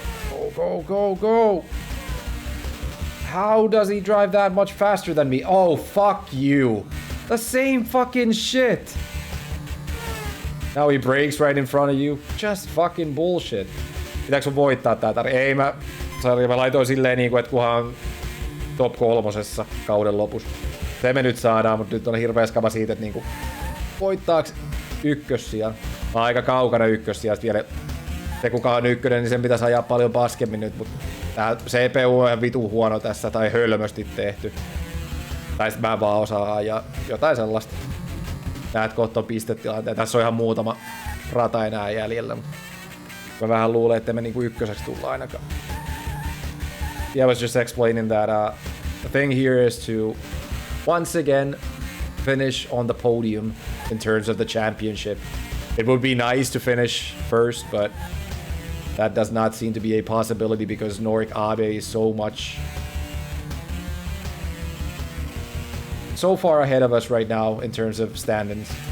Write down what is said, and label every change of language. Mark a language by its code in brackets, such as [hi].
[en] Go, go, go, go! How does he drive that much faster than me? Oh, fuck you. The same fucking shit. Now he brakes right in front of you. Just fucking bullshit. [fi] Pitääkö sun voittaa tää? Ei mä laitoin silleen niinku, että kunhan top 3 kauden lopussa. Se me nyt saadaan, mutta nyt on hirveä skaba siitä, että niinku voittaaks ykkössiä. Aika kaukana ykkössiä vielä. Se kuka on ykkönen, niin sen pitäisi ajaa paljon paskemmin nyt, mutta tää CPU on ihan vitu huono tässä, tai hölmösti tehty. Tai sit mä vaan osaan ajaa jotain sellaista. Näet kohta on pistetilanteen. Tässä on ihan muutama rata enää jäljellä. Mä vähän luulen, että me niinku ykköseksi tulla ainakaan. [en] Yeah, I was just explaining that the thing here is to once again finish on the podium in terms of the championship. It would be nice to finish first, but that does not seem to be a possibility because Norik Abe is so far ahead of us right now in terms of standings.